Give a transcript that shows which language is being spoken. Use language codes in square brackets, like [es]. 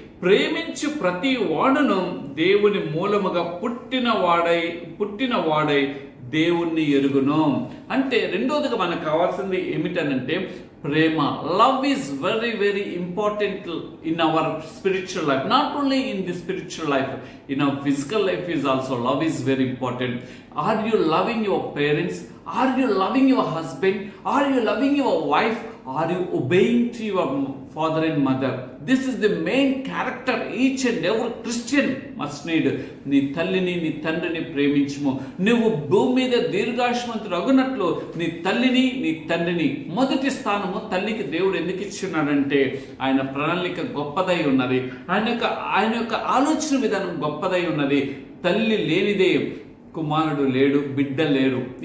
[te] ప్రేమించు ప్రతి వాడును దేవుని మూలముగా పుట్టిన వాడై దేవుణ్ణి ఎరుగును. అంటే రెండోదిగా మనకు కావాల్సింది ఏమిటనంటే ప్రేమ. [en] Love is very very important in our spiritual life. Not only in the spiritual life, in our physical life is also love is very important. Are you loving your parents? Are you loving your husband? Are you loving your wife? Are you obeying to your father and mother? This is the main character each and every Christian must need. [te] నీ తల్లిని నీ తండ్రిని ప్రేమించుము. నువ్వు భూమి మీద దీర్ఘాయుష్మంతుడు అగునట్లు నీ తల్లిని నీ తండ్రిని. మొదటి స్థానము తల్లికి దేవుడు ఎందుకు ఇచ్చున్నాడంటే ఆయన ప్రణాళిక గొప్పదై ఉన్నది, ఆయన యొక్క ఆలోచన విధానం గొప్పదై ఉన్నది. తల్లి లేనిదే కుమారుడు లేడు, బిడ్డ లేరు.